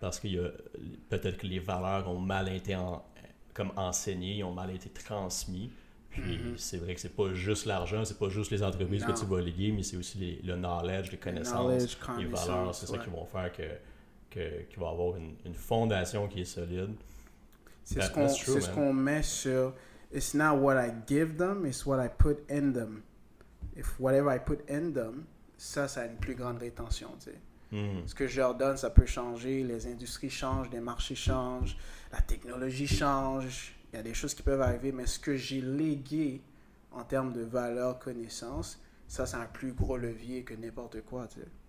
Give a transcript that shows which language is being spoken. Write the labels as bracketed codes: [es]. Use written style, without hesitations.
[fr] Parce que peut-être que les valeurs ont mal été comme enseignées, ont mal été transmises. Puis c'est vrai que c'est pas juste l'argent, c'est pas juste les entreprises que tu vas léguer, mais c'est aussi le knowledge, les connaissances, les valeurs. C'est ça qui vont faire qu'il va y avoir une fondation qui est solide. C'est ce qu'on met sur... [en] It's not what I give them, it's what I put in them. If whatever I put in them, [fr] ça a une plus grande rétention, tu sais. Ce que je leur donne, ça peut changer. Les industries changent, les marchés changent, la technologie change. Il y a des choses qui peuvent arriver, mais ce que j'ai légué en termes de valeur, connaissance, ça, c'est un plus gros levier que n'importe quoi, tu sais.